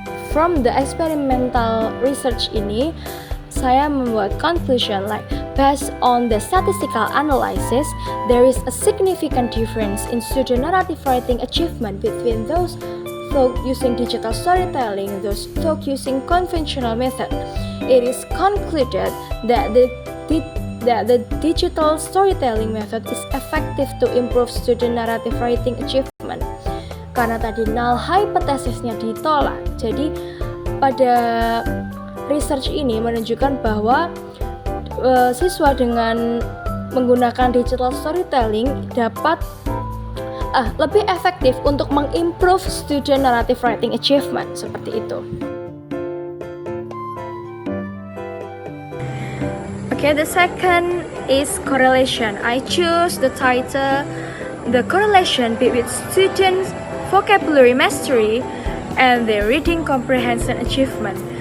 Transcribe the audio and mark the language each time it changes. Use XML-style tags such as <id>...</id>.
<en>From the experimental research</en> <id>ini, saya membuat</id> <en>conclusion like based on the statistical analysis, there is a significant difference in student narrative writing achievement between those taught using digital storytelling and those taught using conventional method. It is concluded that the digital storytelling method is effective to improve student narrative writing achievement.</en> <id>Karena tadi null hypothesisnya ditolak, jadi pada research ini menunjukkan bahwa siswa dengan menggunakan digital storytelling dapat lebih efektif untuk mengimprove</id> <en>student narrative writing achievement,</en> <id>seperti itu.</id> <en>Okay, the second is correlation. I choose the title, the correlation between students' vocabulary mastery and their reading comprehension achievement.</en>